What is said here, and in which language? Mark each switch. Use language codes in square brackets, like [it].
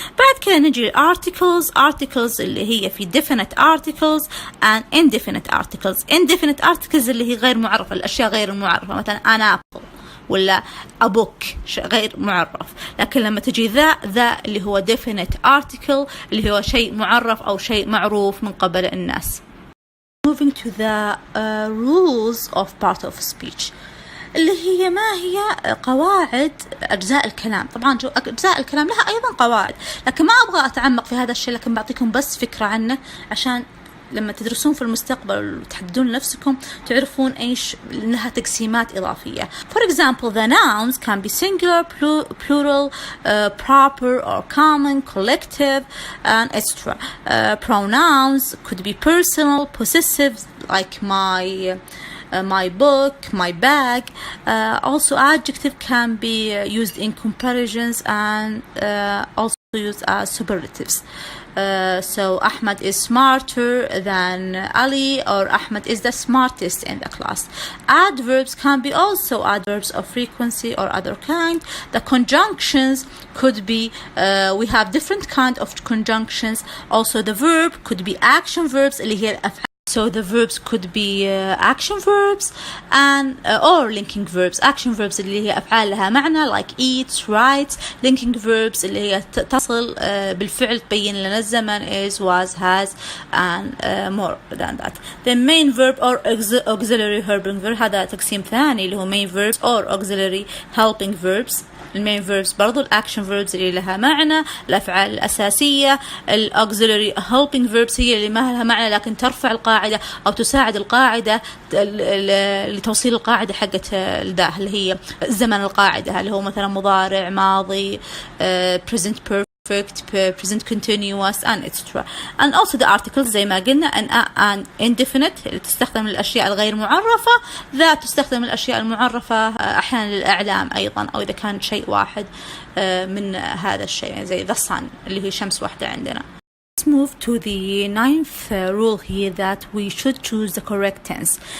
[ar] بعد كده نجي articles اللي هي في [en] definite articles and indefinite articles. [ar] indefinite articles اللي هي غير معرفة، الأشياء غير معرفة، مثلا أنا apple ولا a book غير معرف. لكن لما تجي ذا اللي هو definite article اللي هو شيء معرف أو شيء معروف من قبل الناس. [en] Moving to the rules of part of speech [ar] اللي هي ما هي قواعد أجزاء الكلام. طبعا أجزاء الكلام لها أيضا قواعد، لكن ما أبغى أتعمق في هذا الشيء، لكن بعطيكم بس فكرة عنه عشان لما تدرسون في المستقبل وتحددون لنفسكم تعرفون إيش لها تقسيمات إضافية. [en] For example, the nouns can be singular, plural, proper or common, collective, and etc. Pronouns could be personal, possessive, like my book, my bag. Also, adjective can be used in comparisons and also used as superlatives. So Ahmed is smarter than Ali, or Ahmed is the smartest in the class. Adverbs can be also adverbs of frequency or other kind. The conjunctions could be, we have different kind of conjunctions. Also the verb could be action verbs [ar] اللي هي الأفعال. [en] So the verbs could be action verbs and or linking verbs. [ar] Action verbs اللي هي أفعال لها معنى [en] like eats, writes. Linking verbs [ar] اللي هي تصل بالفعل تبين لنا الزمن [en] is, was, has and more than that. The main verb or auxiliary helping verb [ar] هذا تقسيم ثاني اللي هو [en] main verbs or auxiliary helping verbs. [ar] المين verbs برضو الأكشن verbs اللي لها معنى، الأفعال الأساسية. الauxiliary helping verbs هي اللي ما لها معنى لكن ترفع القاعدة أو تساعد القاعدة لتوصيل القاعدة حقت الداه اللي هي زمن القاعدة اللي هو مثلا مضارع، ماضي، present perfect [en] perfect, present continuous and etc. and also the articles [ar] زي ما قلنا an indefinite اللي تستخدم للأشياء الغير معرفة، that تستخدم للأشياء المعرفة أحيانا للإعلام أيضا، أو إذا كان شيء واحد من هذا الشيء يعني زي the sun اللي هي شمس واحدة عندنا. [en] Let's move to the ninth rule here that we should choose the correct tense.